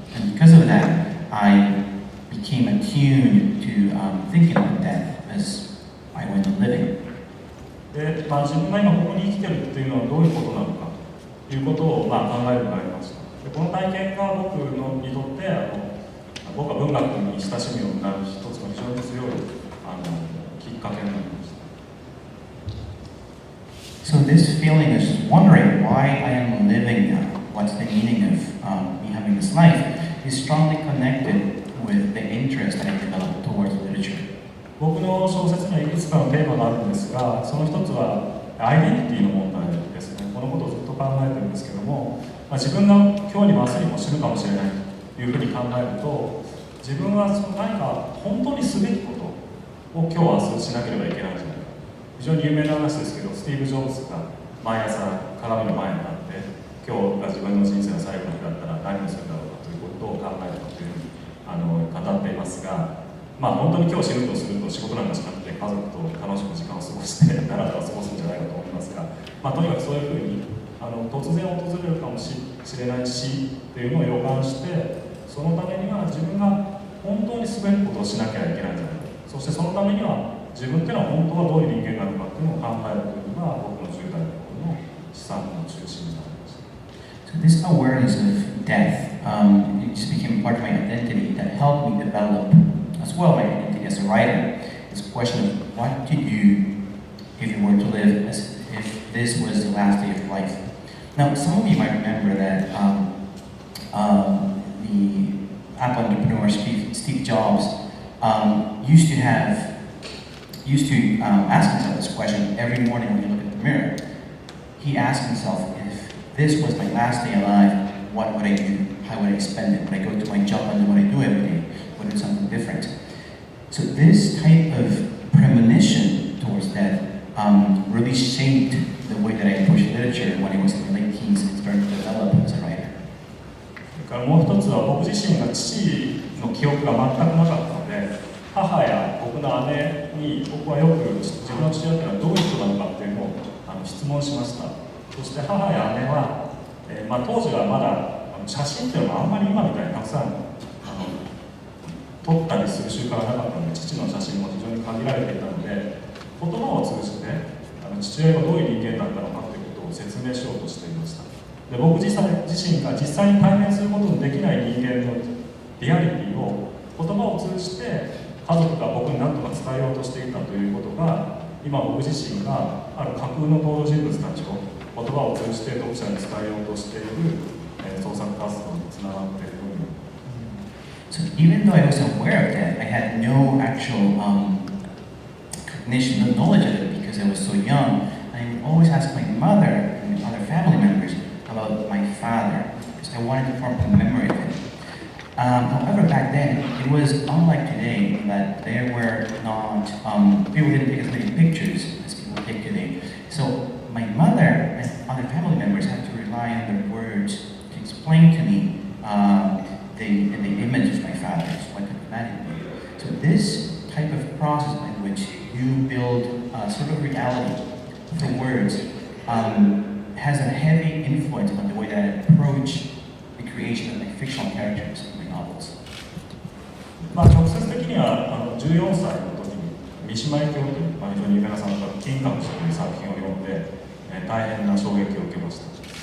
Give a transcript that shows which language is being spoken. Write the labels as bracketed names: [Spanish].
[English] And because of that, I became attuned to thinking about death as I went on living. [Japanese] で、自分が今ここに生きてるっていうのはどういうことなのかということを考えるようになりました。で、この体験が僕にとって僕は文学に親しむようになる一つの非常に強いきっかけになりました。 [English] So this feeling is wondering why I am living now, what's the meaning of me having this life, is strongly connected with the interest that I developed towards literature. [Japanese] 僕の小説にはいくつかのテーマがあるんですが、その一つはアイデンティティの問題ですね。このことをずっと考えてるんですけども、自分が今日にも明日にも死ぬかもしれないというふうに考えると、自分は何か本当にすべきことを今日明日しなければいけないんじゃないか。非常に有名な話ですけど、スティーブ・ジョブズが毎朝鏡の前になって今日が自分の人生の最後の日だったら何をするんだろうかということを考えたというふうに語っていますが、本当に今日死ぬとすると仕事なんかしなくて家族と楽しく時間を過ごしてだらだら過ごすんじゃないかと思いますが、とにかくそういうふうに突然訪れるかもしれない死っていうのを予感して、そのためには自分が本当にすべきことをしなきゃいけないんじゃないか、そしてそのためには自分っていうのは本当はどういう人間なのかっていうのを考えるというのが僕の10代の頃の資産の中心になりました。 [English] So this awareness of death, it just became part of my identity that helped me develop as well my identity as a writer. This question of what to do if you were to live as if this was the last day of your life. Now, some of you might remember that the Apple entrepreneur Steve Jobs used to ask himself this question every morning when he looked at the mirror. He asked himself, if this was my last day alive, what would I do? How would I spend it? Would I go to my job and do what I do every day? Would I do something different? So this type of premonition towards death really shaped the way that I approached literature when I was in my late teens and started to develop as a writer. [Japanese] それからもう一つは僕自身が父の記憶が全くなかったので、母や僕の姉に僕はよく自分の父親というのはどういう人なのかっていうのを質問しました。そして母や姉は、当時はまだ写真っていうのはあんまり今みたいにたくさん撮ったりする習慣がなかったので、父の写真も非常に限られていたので、言葉を通じて父親がどういう人間だったのかということを説明しようとしていました。で、僕自身が実際に対面することのできない人間のリアリティを言葉を通じて家族が僕に何とか伝えようとしていたということが、今僕自身がある架空の登場人物たちを言葉を通じて読者に伝えようとしている創作活動につながっているように。 [English] So even though I was aware of that, I had no actual cognition, no knowledge of it because I was so young. I would always ask my mother and other family members about my father because I wanted to form a memory of him. However, back then, it was unlike today that there were not, people didn't take as many pictures as people take today. So my mother and other family members had to rely on their words to explain to me the image of my father, so I could imagine it. So this type of process by which you build sort of reality through words has a heavy influence on the way that I approach the creation of my fictional characters in my novels. [Japanese] 直接的には14歳の時に三島由紀夫という非常に有名な作家の金閣寺という作品を読んで、大変な衝撃を受けました。